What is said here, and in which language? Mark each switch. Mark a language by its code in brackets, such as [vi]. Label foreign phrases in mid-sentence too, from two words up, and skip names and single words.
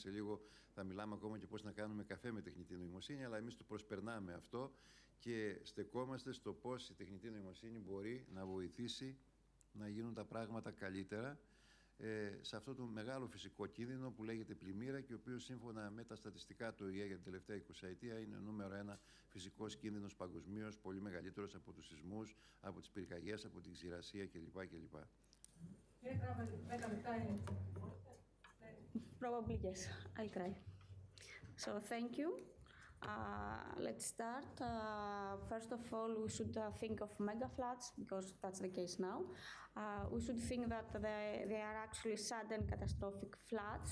[el] Σε λίγο θα μιλάμε ακόμα και πώς να κάνουμε καφέ με τεχνητή νοημοσύνη, αλλά εμείς το προσπερνάμε αυτό και στεκόμαστε στο πώς η τεχνητή νοημοσύνη μπορεί να βοηθήσει να γίνουν τα πράγματα καλύτερα σε αυτό το μεγάλο φυσικό κίνδυνο που λέγεται πλημμύρα και ο οποίος σύμφωνα με τα στατιστικά του ΟΗΕ για την τελευταία 20ετία είναι νούμερο 1 φυσικός κίνδυνος παγκοσμίως, πολύ μεγαλύτερος από τους σεισμούς, από τις πυρκαγιές, από την ξηρασία κλπ. [en] Probably yes, I'll try. So thank you. Let's start. First of all, we should think of mega floods because that's the case now. We should think that they are actually sudden catastrophic floods.